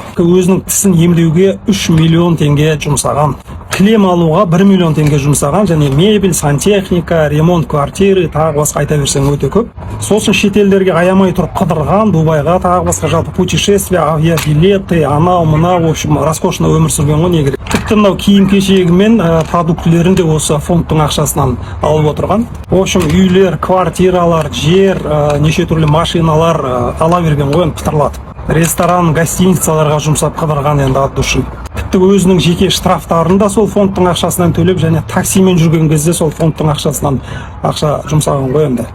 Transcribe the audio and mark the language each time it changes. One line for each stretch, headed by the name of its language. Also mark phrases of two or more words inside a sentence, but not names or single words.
Kazakh: Өзінің тісін емдеуге 3 миллион теңге жұмсаған. Кілем алуға 1 миллион теңге жұмсаған, және мебель, сантехника,
Russian: ремонт квартиры,
Kazakh: тағы басқа айта берсең өте көп. Сосын шетелдерге аямай тұрып қыдырған, Дубайға, тағы басқа жалпы
Russian: путешествия, авиабилеты,
Kazakh: анау мынау,
Russian: в общем, роскошно
Kazakh: өмір сүрген ғой, не керек. Тіпті мынау киім-кешегі мен продуктілерін де осы фондтың ақшасынан алып отырған.
Russian: В общем,
Kazakh: үйлер, квартиралар, жер, неше түрлі машиналар ала берген ғой, пытырлатып. Ресторан, гостиницаларға жұмсап қыдырған енді
Russian: от души.
Kazakh: Тіпті өзінің жеке штрафтарын да сол фондтың ақшасынан төлеп, және таксимен жүрген кезде сол фондтың ақшасынан ақша жұмсаған ғой енді.